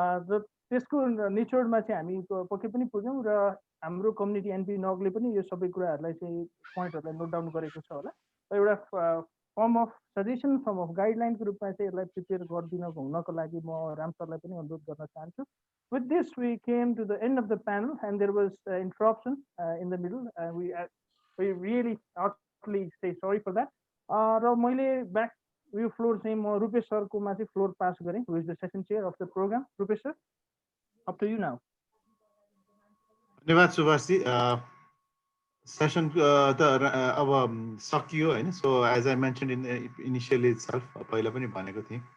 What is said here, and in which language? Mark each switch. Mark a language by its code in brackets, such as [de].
[ne] र त्यसको निचोडमा चाहिँ हामी पक्कै पनि पुग्यौँ र हाम्रो कम्युनिटी एनपी नगले पनि यो सबै कुराहरूलाई चाहिँ पोइन्टहरूलाई नोट डाउन गरेको छ होला। एउटा form of suggestion, form of गाइडलाइनको रूपमा चाहिँ यसलाई प्रिपेयर गरिदिनको हुनको लागि म राम सरलाई पनि अनुरोध गर्न चाहन्छु। [en] With this, we came to the end of the panel, and there was interruption in the middle. We really heartily say sorry for that. [ne] र मैले ब्याक यो फ्लोर चाहिँ म रुपेश सरकोमा चाहिँ फ्लोर पास गरेँ, [en] who is the session chair of the program. Rupesh sir, up to you now. [ne] धन्यवाद Subhashji. Session त अब सकियो हैन। [en] so as I mention in initially itself, [ne] पहिला पनि भनेको थिएँ।